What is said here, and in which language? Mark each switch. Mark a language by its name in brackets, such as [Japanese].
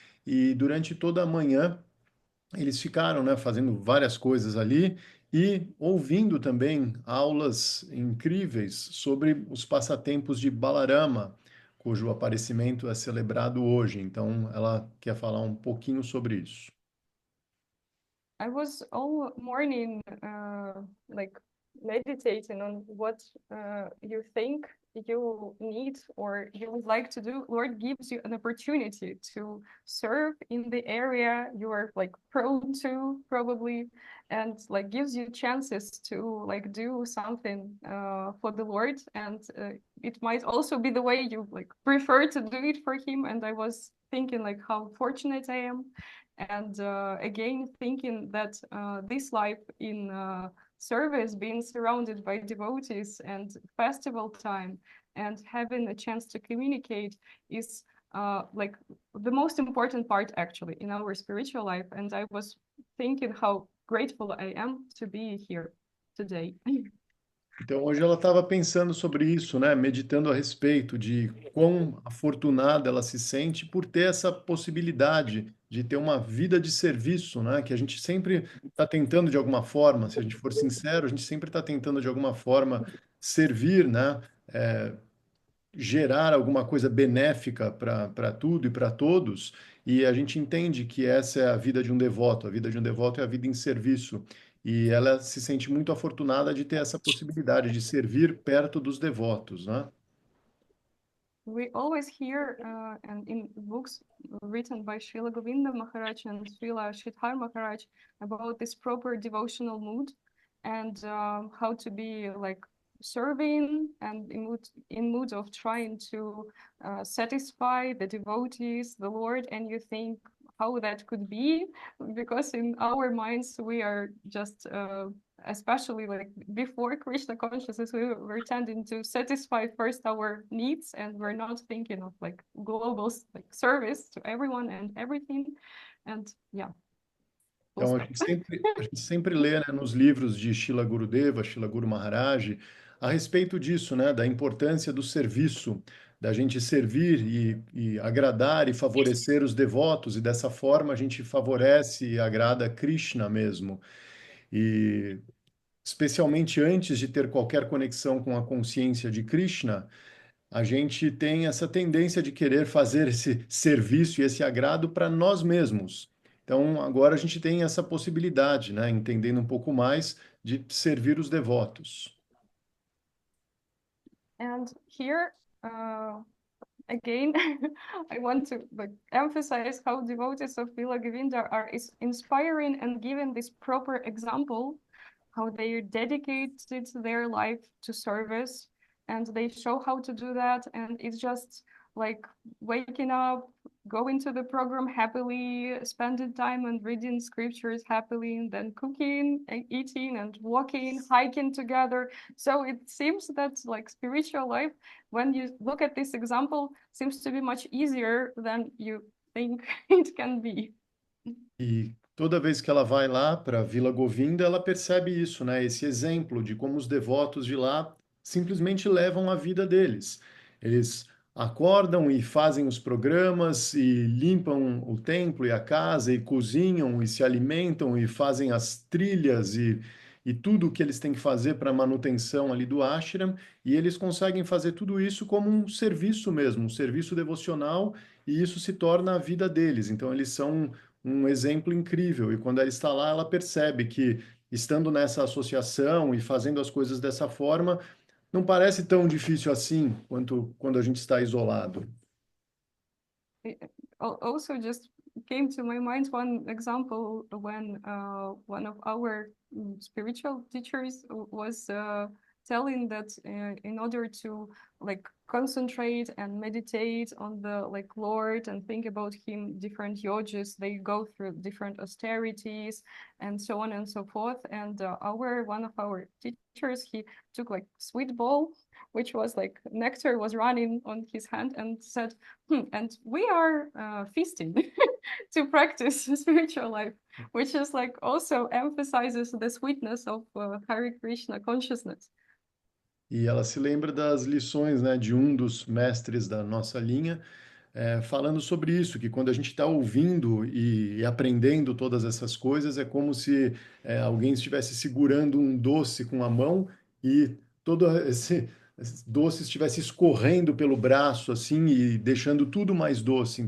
[Portuguese] E durante toda a manhã eles ficaram, né, fazendo várias coisas ali e ouvindo também aulas incríveis sobre os passatempos de Balarama, cujo aparecimento é celebrado hoje. Então, ela quer falar um pouquinho sobre isso. [English] I was all morning like meditating on what you think you need or you would like to do. Lord gives you an opportunity to serve in the area you are like prone to probably, and like gives you chances to like do something for the Lord, and it might also be the way you like prefer to do it for him. And I was thinking like how fortunate I am. And again, thinking that this life in service, being surrounded by devotees and festival time and having a chance to communicate is like the most important part actually in our spiritual life. And I was thinking how grateful I am to be here today. [Portuguese] Então, hoje ela estava pensando sobre isso, né? Meditando a respeito de quão afortunada ela se sente por ter essa possibilidade de ter uma vida de serviço, né? Que a gente sempre está tentando de alguma forma, se a gente for sincero, a gente sempre está tentando de alguma forma servir, né? Gerar alguma coisa benéfica para tudo e para todos, e a gente entende que essa é a vida de um devoto. A vida de um devoto é a vida em serviço. E ela se sente muito afortunada de ter essa possibilidade de servir perto dos devotos, né? [English] We always hear and in books written by Srila Govinda Maharaj and Srila Sridhar Maharaj about this proper devotional mood and how to be like serving and in mood of trying to satisfy the devotees, the Lord, and you think how that could be, because in our minds we are just especially like before Krishna consciousness, we were tending to satisfy first our needs, and we're not thinking of like global like service to everyone and everything. And yeah. [Portuguese] Então, a gente sempre lê, né, nos livros de Srila Gurudeva, Srila Guru Maharaj, a respeito disso, né, da importância do serviço, da gente servir e agradar e favorecer os devotos, e dessa forma a gente favorece e agrada Krishna mesmo. E especialmente antes de ter qualquer conexão com a consciência de Krishna, a gente tem essa tendência de querer fazer esse serviço e esse agrado para nós mesmos. Então, agora a gente tem essa possibilidade, né, entendendo um pouco mais, de servir os devotos. [English] And here, again, I want to emphasize how devotees of Vila Govinda are inspiring and giving this proper example, how they dedicated their life to service, and they show how to do that. And it's just like waking up, going to the program happily, spending time and reading scriptures happily, and then cooking and eating and walking, hiking together. So it seems that like spiritual life, when you look at this example, seems to be much easier than you think it can be. [Portuguese] E toda vez que ela vai lá para Vila Govinda, ela percebe isso, né? Esse exemplo de como os devotos de lá simplesmente levam a vida deles. Eles acordam e fazem os programas e limpam o templo e a casa e cozinham e se alimentam e fazem as trilhas e tudo o que eles têm que fazer para a manutenção ali do ashram, e eles conseguem fazer tudo isso como um serviço mesmo, um serviço devocional, e isso se torna a vida deles. Então eles são um exemplo incrível. E quando ela está lá, ela percebe que, estando nessa associação e fazendo as coisas dessa forma, não parece tão difícil assim quanto quando a gente está isolado. [English] Also, just came to my mind one example when one of our spiritual teachers was telling that in order to like concentrate and meditate on the like Lord and think about him, different yogis, they go through different austerities and so on and so forth. And one of our teachers, he took like sweet bowl, which was like nectar was running on his hand, and said, and we are feasting to practice spiritual life, which is like also emphasizes the sweetness of Hare Krishna consciousness. [Portuguese] E ela se lembra das lições, né, de um dos mestres da nossa linha, falando sobre isso, que quando a gente está ouvindo e aprendendo todas essas coisas, é como se alguém estivesse segurando um doce com a mão e todo esse doce estivesse escorrendo pelo braço, assim, e deixando tudo mais doce.